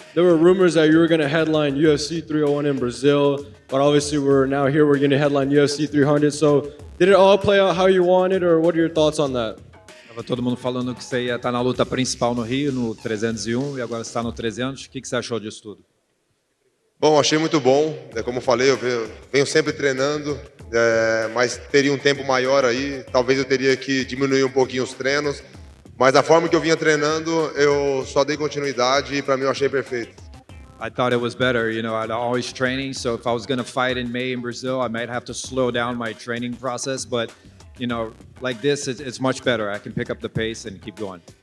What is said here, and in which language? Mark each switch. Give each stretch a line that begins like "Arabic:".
English: There were rumors that you were going to headline UFC 301 in Brazil, but obviously we're going to headline UFC 300. So did it all play out how you wanted, or what are your thoughts on that?
Portuguese: Tava todo mundo falando que você ia estar na luta principal no Rio, no 301, e agora você está no 300. O que você achou disso tudo? Bom, achei muito bom. Como eu falei, eu venho sempre treinando, mas teria um tempo maior aí. Talvez eu teria que diminuir um pouquinho os treinos. Mas da forma que eu vinha treinando, eu só dei continuidade e para mim eu achei perfeito.
English: I thought it was better. You know, I'd always training, so if I was going to fight in May in Brazil, I might have to slow down my training process. But, you know, like this, it's much better. I can pick up the pace and keep going.